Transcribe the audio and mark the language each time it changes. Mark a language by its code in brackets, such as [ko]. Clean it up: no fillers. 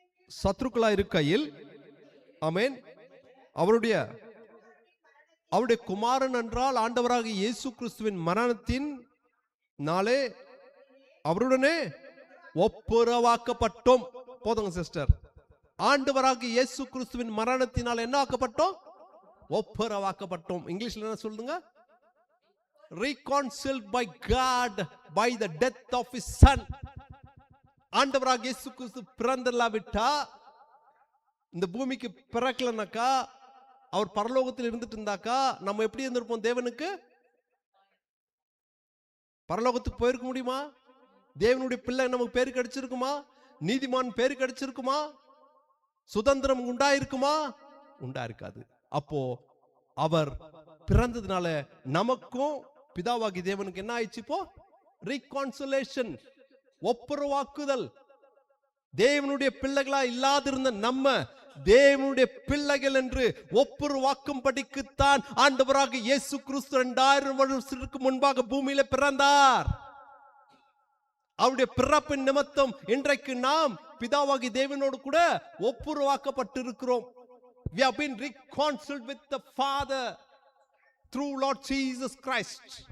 [ta] சத்ருக்களா இருக்கையில், ஆமென், அவருடைய குமாரன் என்றால் ஆண்டவராக இயேசு கிறிஸ்துவின் மரணத்தின் நாளே அவருடனே ஒப்புரவாக்கப்பட்டோம். போதுங்க சிஸ்டர். ஆண்டவராக இயேசு கிறிஸ்துவின் மரணத்தினால் என்ன ஆக்கப்பட்டோம்? ஒப்புரவாக்கப்பட்டோம். இங்கிலீஷ்ல என்ன சொல்லுங்க? [en] reconciled by God by the death of his son. [ta] ஆண்டவராக இயேசு கிறிஸ்து பிறந்தல்லாவிட்டா, இந்த பூமிக்கு பிறக்கலனாக்கா, அவர் பரலோகத்தில் இருந்துட்டு இருந்தாக்கா, நம்ம எப்படி இருந்திருப்போம்? தேவனுக்கு பரலோகத்துக்கு போயிருக்க முடியுமா? தேவனுடைய பிள்ளை நமக்கு பேரு கிடைச்சிருக்குமா? நீதிமான் பேரு கிடைச்சிருக்குமா? சுதந்திரம் உண்டாயிருக்குமா? உண்டாயிருக்காது. அப்போ அவர் பிறந்ததுனால நமக்கும் பிதாவாகி தேவனுக்கு என்ன ஆயிடுச்சு? இப்போ ரீகான்சிலேஷன், ஒப்புரவாக்குதல். தேவனுடைய பிள்ளைகளா இல்லாதிருந்த நம்ம தேவனுடைய பிள்ளைகள் என்று ஒப்புரவாக்கும்படிக்குத்தான் ஆண்டவராக இயேசு கிறிஸ்து 2000 வருஷத்துக்கு முன்பாக பூமியில பிறந்தார். அவருடைய பிறப்பின் நிமித்தம் இன்றைக்கு நாம் பிதாவாகி தேவனோடு கூட ஒப்புரவாக்கப்பட்டிருக்கிறோம். [en] We have been reconciled with the Father through Lord Jesus Christ.